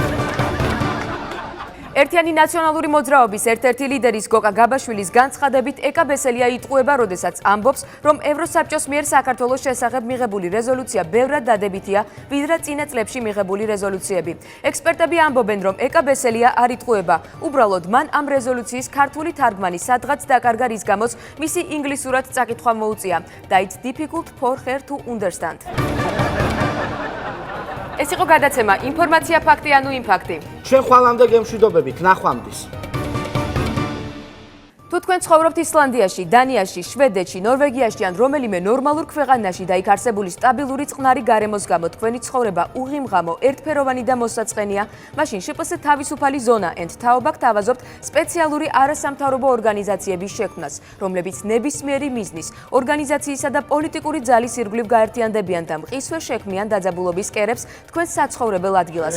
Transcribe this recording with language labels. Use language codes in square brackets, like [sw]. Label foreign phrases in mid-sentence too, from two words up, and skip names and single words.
[ka] ერთიანი ნაციონალური მოძრაობის ერთ-ერთი ლიდერის გოკა გაბაშვილის განცხადებით ეკა ბესელია იტყუება, როდესაც ამბობს, რომ ევროსაბჭოს მიერ საქართველოს შესახებ მიღებული რეზოლუცია ბევრად დადებითია, ვიდრე წინა წლებში მიღებული რეზოლუციები. ექსპერტები ამბობენ, რომ ეკა ბესელია არ იტყუება, უბრალოდ მან ამ რეზოლუციის ქართული თარგმანი სადღაც დაკარგა, რის გამოც მისი ინგლისურად წაკითხვა მოუწია და [en] it's difficult for her to understand. [ka] ეს იყო გადაცემა ინფორმაცია ფაქტი ანუ იმფაქტი. ჩვენ ხვალამდე გემშვიდობებით, ნახვამდის. თუ თქვენ ცხოვრობთ ისლანდიაში, დანიაში, შვედეთში, ნორვეგიაში ან რომელიმე ნორმალურ ქვეყანაში და იქ არსებული სტაბილური წყნარი გარემოს გამო თქვენი ცხოვრება უღიმღამო, ერთფეროვანი და მოსაწყენია, მაშინ შპს თავისუფალი ზონა and თაობა გთავაზობთ სპეციალური არასამთავრობო ორგანიზაციების შექმნას, რომლებიც ნებისმიერი მიზნის, ორგანიზაციისა და პოლიტიკური ძალის ირგვლივ გაერთიანდებიან და მყისვე შექმნიან დაძაბულობის კერებს თქვენ საცხოვრებელ ადგილას.